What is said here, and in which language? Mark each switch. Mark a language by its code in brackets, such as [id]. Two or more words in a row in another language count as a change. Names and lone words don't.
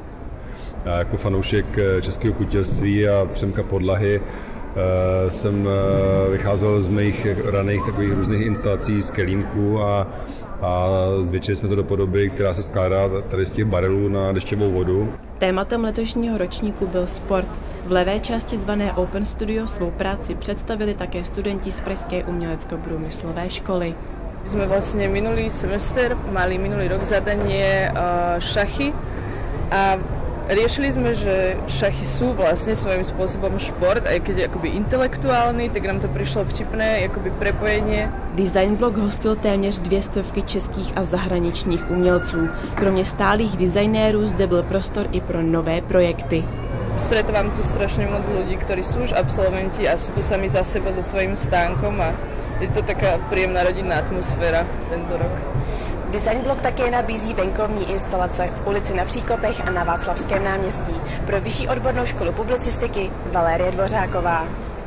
[cs] Já jako fanoušek českého kutilství a Přemka Podlahy jsem vycházel z mých raných takových různých instalací z kelímků a zvětšili jsme to do podoby, která se skládá tady z těch barelů na dešťovou vodu. Tématem letošního ročníku byl sport. V levé části zvané Open Studio svou práci představili také studenti z Pražské umělecko-průmyslové školy. My jsme vlastně [sk] minulý semestr mali minulý rok zadanie šachy a riešili sme, že šachy sú vlastne svojím spôsobom šport, aj keď je akoby intelektuálny, tak nám to prišlo vtipné, akoby prepojenie. [cs] Design Block hostil téměř 200 českých a zahraničních umělců. Kromě stálých designérů zde byl prostor i pro nové projekty. [sk] Stretávam tu strašne moc ľudí, ktorí sú už absolventi a sú tu sami za seba so svojím stánkom a je to taká príjemná rodinná atmosféra tento rok. [cs] Design Block také nabízí venkovní instalace v ulici Na Příkopech a na Václavském náměstí. Pro Vyšší odbornou školu publicistiky Valérie Dvořáková.